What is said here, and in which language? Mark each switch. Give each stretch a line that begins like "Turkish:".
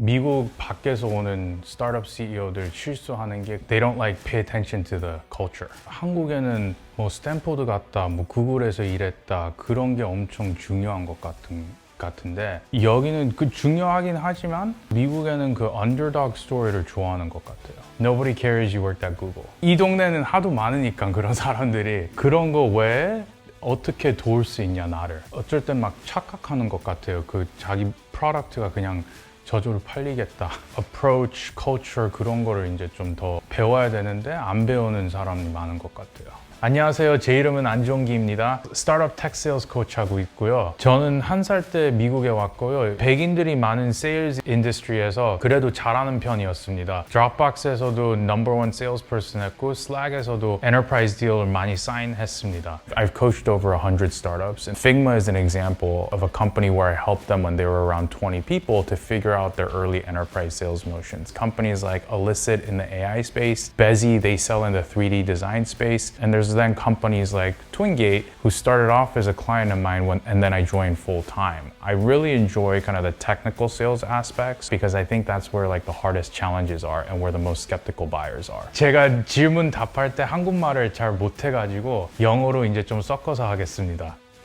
Korean: 미국 밖에서 오는 스타트업 CEO들 실수하는 게
English: they don't like pay attention to the culture.
Korean: 한국에는 뭐 스탠퍼드 갔다, 뭐 구글에서 일했다 그런 게 엄청 중요한 것 같은데 여기는 그 중요하긴 하지만 미국에는 그 언더독 스토리를 좋아하는 것 같아요.
English: Nobody cares you worked at Google.
Korean: 이 동네는 하도 많으니까 그런 사람들이 그런 거 외에 어떻게 도울 수 있냐 나를. 어쩔 땐 막 착각하는 것 같아요. 그 자기 프로덕트가 그냥 저절로 팔리겠다. Approach, culture 그런 거를 이제 좀 더 배워야 되는데 안 배우는 사람이 많은 것 같아요. 안녕하세요. 제 이름은 안종기입니다. 스타트업 텍 세일즈 코치 하고 있고요. 저는 1살 때 미국에 왔고요. 백인들이 많은 세일즈 인더스트리에서 그래도 잘하는 편이었습니다. 드롭박스에서도 넘버 1 세일즈퍼슨 했고 슬랙에서도 엔터프라이즈 딜을 많이 사인했습니다.
English: I've coached over 100 startups and Figma is an example of a company where I helped them when they were around 20 people to figure out their early enterprise sales motions. Companies like Elicit in the AI space, Bezzy, they sell in the 3D design space, and there's then companies like Twingate who started off as a client of mine and then I joined full time. I really enjoy kind of the technical sales aspects because I think that's where like the hardest challenges are and where the most skeptical buyers are.
Korean: 제가 질문 답할 때 한국말을 잘 못해가지고 영어로 이제 좀 섞어서 하겠습니다.